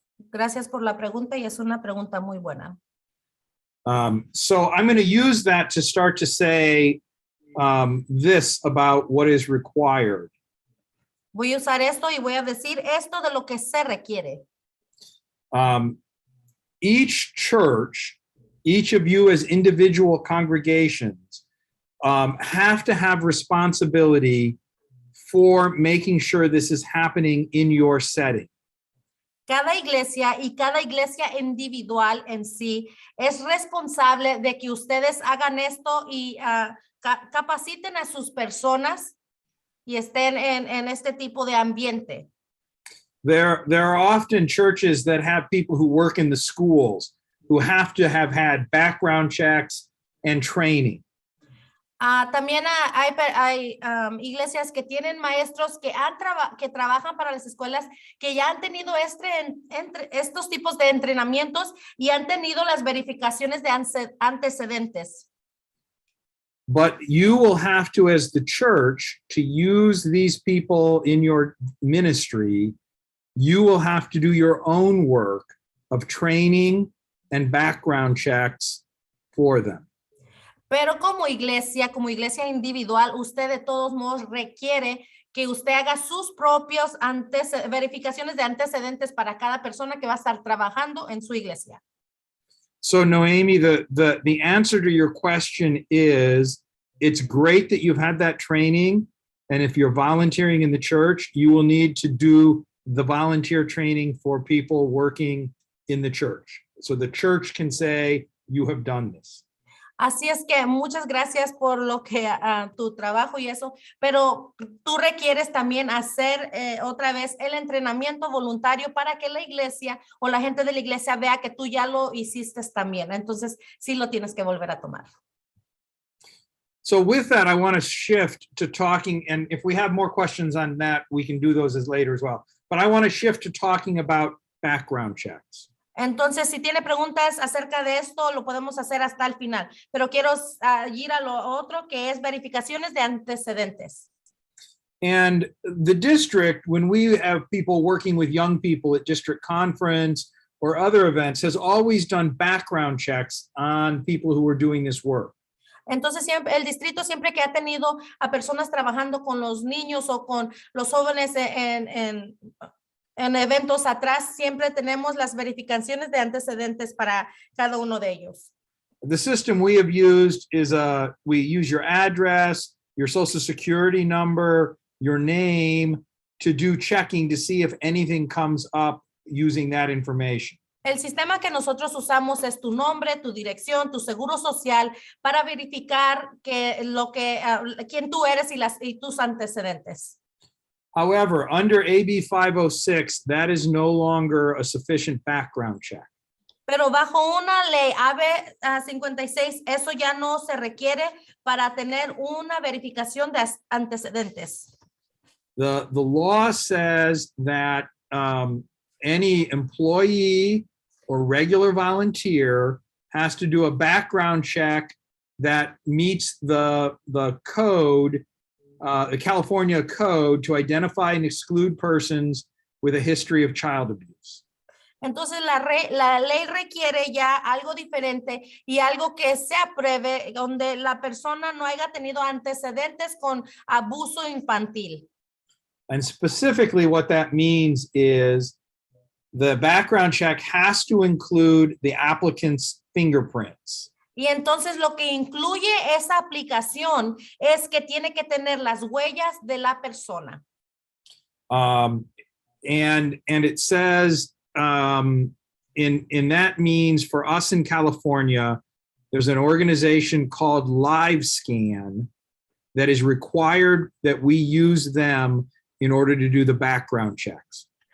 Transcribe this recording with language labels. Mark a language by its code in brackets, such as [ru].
[es] Gracias por la pregunta y es una pregunta muy buena. [en] So I'm going to use that to start to say this about what is required. [es] Voy a usar esto y voy a decir esto de lo que se requiere. [en] Each church, each of you as individual congregations have to have responsibility for making sure this is happening in your setting. [es] cada iglesia y cada iglesia individual en sí es responsable de que ustedes hagan esto y capaciten a sus personas y estén en este tipo de ambiente. [en] There are often churches that have people who work in the schools who have to have had background checks and training. [es] También hay iglesias que tienen maestros que trabajan para las escuelas que ya han tenido estos tipos de entrenamientos y han tenido las verificaciones de antecedentes. [en] But you will have to, as the church, to use these people in your ministry, you will have to do your own work of training and background checks for them. [es] Pero como iglesia individual, usted de todos modos requiere que usted haga sus propios verificaciones de antecedentes para cada persona que va a estar trabajando en su iglesia. [en] So Noemi, the answer to your question is, it's great that you've had that training. And if you're volunteering in the church, you will need to do the volunteer training for people working in the church. So the church can say, you have done this. [es] Así es que muchas gracias por lo que tu trabajo y eso, pero tú requieres también hacer otra vez el entrenamiento voluntario para que la iglesia o la gente de la iglesia vea que tú ya lo hiciste también. Entonces, sí lo tienes que volver a tomar. [en] So with that, I want to shift to talking, and if we have more questions on that, we can do those as later as well. But I want to shift to talking about background checks. [es] Entonces, si tiene preguntas acerca de esto, lo podemos hacer hasta el final. Pero quiero ir a lo otro, que es verificaciones de antecedentes. [en] And the district, when we have people working with young people at district conference or other events, has always done background checks on people who are doing this work. [es] Entonces, siempre, el distrito siempre que ha tenido a personas trabajando con los niños o con los jóvenes en eventos atrás, siempre tenemos las verificaciones de antecedentes para cada uno de ellos. [en] The system we have used is we use your address, your social security number, your name to do checking to see if anything comes up using that information. [es] El sistema que nosotros usamos es tu nombre, tu dirección, tu seguro social para verificar quién tú eres y tus antecedentes. [en] However, under AB 506, that is no longer a sufficient background check. [es] Pero bajo una ley AB 56, eso ya no se requiere para tener una verificación de antecedentes. [en] The law says that any employee or regular volunteer has to do a background check that meets the code, the California code, to identify and exclude persons with a history of child abuse. [es] Entonces la ley requiere ya algo diferente y algo que se apruebe donde la persona no haya tenido antecedentes con abuso infantil. [en] And specifically what that means is the background check has to include the applicant's fingerprints. [es] Y entonces lo que incluye esa aplicación es que tiene que tener las huellas de la persona. [en] And it says in that means for us in California, there's an organization called LiveScan that is required that we use them in order to do the background checks.